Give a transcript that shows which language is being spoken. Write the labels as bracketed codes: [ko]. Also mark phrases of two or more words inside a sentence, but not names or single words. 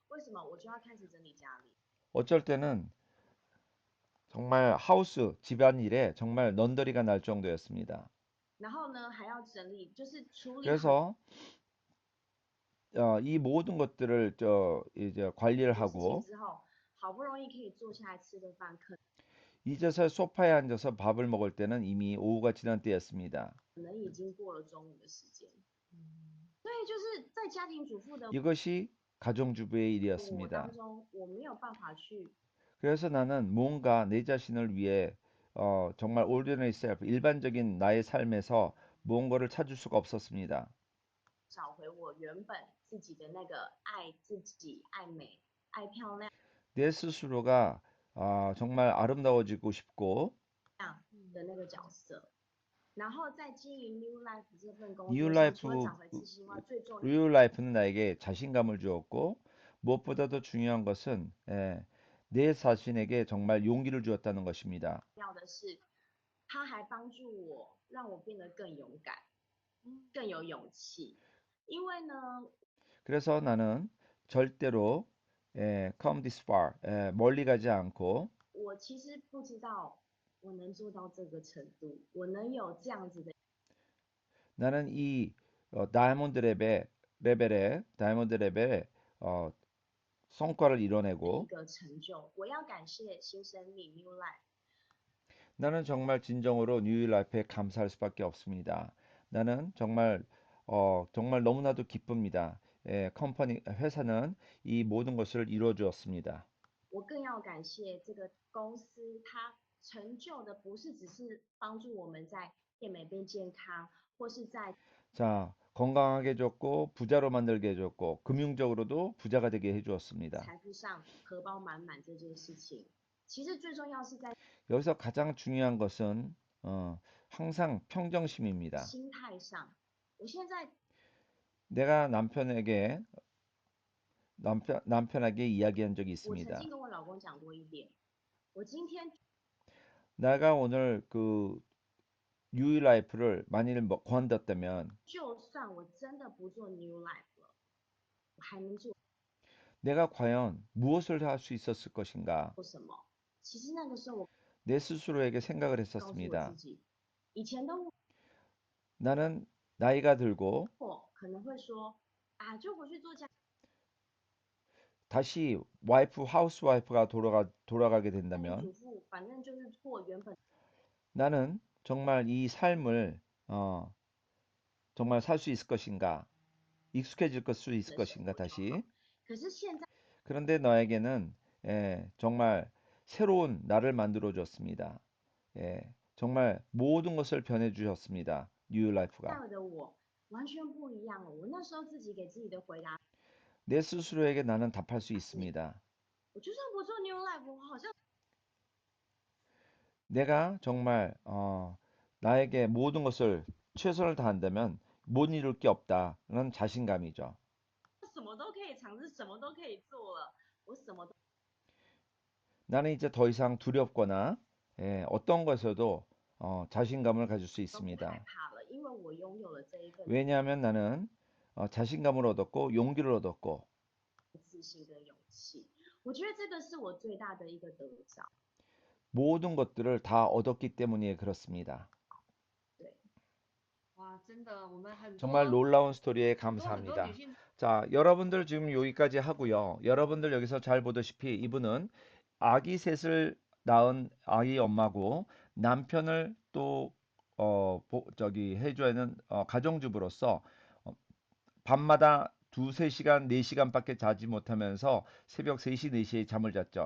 [zh] 为什么？我就要开始整理家里， [ko] 어쩔 때는 정말 하우스 집안일에 정말 넌더리가 날 정도였습니다. [zh] 然后呢还要整理，就是处理很 [ko] 그래서 이 모든 것들을 이제 관리를 [zh] 做事情 [ko] 하고 [zh] 之后，好不容易可以坐下来吃个饭，可 [ko] 이제서 소파에 앉아서 밥을 먹을 때는 이미 오후가 지난 때였습니다. [zh] 能已经过了中午的时间。对，就是在家庭主妇的 [ko] 이것이 가정주부의 [zh] 我当 [ko] 일이었습니다. [zh] 中，我没有办法去 [ko] 그래서 나는 뭔가 내 자신을 위해 정말 [en] ordinary self, [ko] 일반적인 나의 삶에서 무언가를 찾을 수가 없었습니다. [zh] 找回我原本自己的那个爱自己、爱美、爱漂亮 [ko] 내 스스로가 정말 아름다워지고 싶고 [zh] 的那个角色。然后在经营 New Life 这份工 New 作上，除了 Life, 找回自信外，最重 [ko] Real Life는 나에게 자신감을 주었고 무엇보다도 중요한 것은 내 자신에게 정말 용기를 주었다는 것입니다. [zh] 要的是，他还帮助我，让我变得更勇敢，更有勇气。因为呢， [ko] 그래서 나는 절대로 [en] come this far, [ko] 멀리 가지 않고 [zh] 我其实不知道我能做到这个程度，我能有这样子的 [ko] 나는 이 다이아몬드 레벨의 성과를 [zh] 一 [ko] 이뤄내고 [zh] 个成就。我要感谢新生命 New Life。 [ko] 나는 정말 진정으로 뉴라이프에 감사할 수밖에 없습니다. 나는 정말 너무나도 기쁩니다. 회사는 이 모든 것을 이루어 주었습니다. [zh] 我更要感谢这个公司，它成就的不是只是帮助我们在变美变健康，或是在 [ko] 자, 건강하게 해줬고 부자로 만들게 해줬고 금융적으로도 부자가 되게 해주었습니다. [zh] 财富上荷包满满这件事情。其实最重要是在 [ko] 여기서 가장 중요한 것은 항상 평정심입니다. [zh] 心态上。我现在 [ko] 내가 남편에게 이야기한 적이 [zh] 我曾经 [ko] 있습니다. [zh] 跟我老公讲过一点，我今天 [ko] 내가 오늘 그 뉴라이프를 만일 관뒀다면 [zh] 就算我真的不做 New Life 了，我还能做 [ko] 내가 과연 무엇을 할 수 있었을 것인가? [zh] 什么？其实那个时候我 [ko] 내 스스로에게 생각을 [zh] 告诉我自 [ko] 했었습니다. [zh] 己，以前的 [ko] 나는 나이가 들고 [zh] 我可能会说啊，就回去做家 [ko] 다시 하우스와이프가 돌아가게 [zh] 庭 [ko] 된다면 [zh] 主妇，反正就是过原本 [ko] 나는 정말 이 삶을 정말 살 수 있을 것인가? 익숙해질 수 있을 [zh] 的生 [ko] 것인가? [zh] 活就好。 [ko] 다시. [zh] 可是现在 [ko] 그런데 너에게는 정말 새로운 나를 만들어 줬습니다. 정말 모든 것을 변해 주셨습니다. 뉴라이프가. [zh] 的我完全不一样了。我那时候自己给自己的回答， [ko] 내 스스로에게 나는 답할 수 있습니다. [zh] 我就算不做 New Life，我好像 [ko] 내가 정말 나에게 모든 것을 최선을 다한다면 못 이룰 게 없다는 자신감이죠. [zh] 什么都可以尝试，什么都可以做了，我什么都 [ko] 나는 이제 더 이상 두렵거나 어떤 것에도 자신감을 가질 수 [zh] 不害 [ko] 있습니다. [zh] 怕了，因为我拥有了这一份 [ko] 왜냐하면 나는 자신감을 얻었고 용기를 얻었고 [zh] 自信跟勇气。我觉得这个是我最大的一个得着。 [ko] 모든 것들을 다 얻었기 때문에 그렇습니다. [zh] 对，哇，真的，我们很 [ko] 정말 [zh] 多 [ko] 놀라운 스토리에 [zh] 很多女 [ko] 감사합니다. [zh] 性 [ko] 자, 여러분들 지금 여기까지 하고요. 여러분들 여기서 잘 보다시피 이분은 아기 셋을 낳은 아이 엄마고 남편을 또 해줘야 하는 가정주부로서 어, 밤마다 두세 시간, 네 시간밖에 자지 못하면서 새벽 3시, 4시에 잠을 잤죠.